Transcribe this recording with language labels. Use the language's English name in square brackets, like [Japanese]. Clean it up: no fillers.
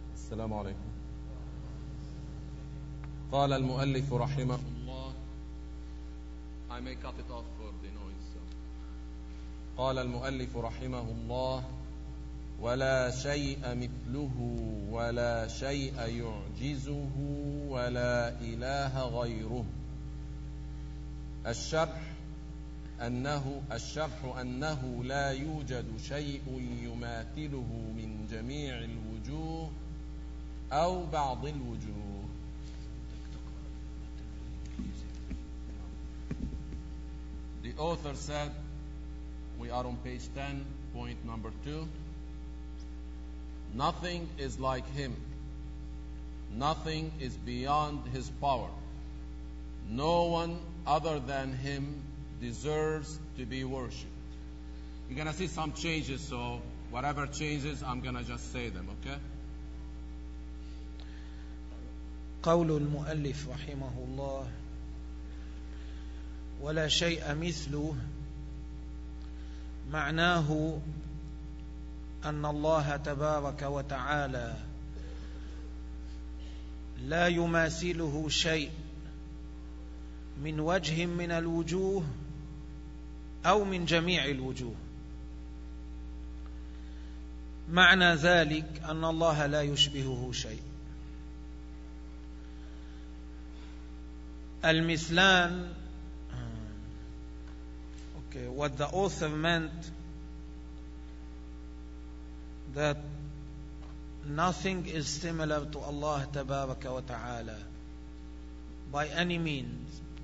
[Arabic] Assalamu alaykum. قال المؤلف رحمه الله [English] I may cut it off for the noise. [Arabic] قال المؤلف رحمه الله ولا شيء مثله ولا شيء يعجزه ولا إله غيره. الشرح أنه لا يوجد شيء يماثله من جميع الوجوه أو بعض الوجوه. [English] The author said, we are on page 10, point number 2. Nothing is like him. Nothing is beyond his power. No one other than him deserves to be worshipped. You're gonna see some changes, so whatever changes, I'm gonna just say them, okay? [Arabic] قول المؤلف رحمه الله ولا شيء مثله معناه أن الله تبارك وتعالى لا يماثله شيء من وجه من الوجوه أو من جميع الوجوه. معنى ذلك أن الله لا يشبهه شيء. [English] المثلان okay, what the author meant that nothing is similar to Allah [Arabic] تبارك وتعالى [English] by any means.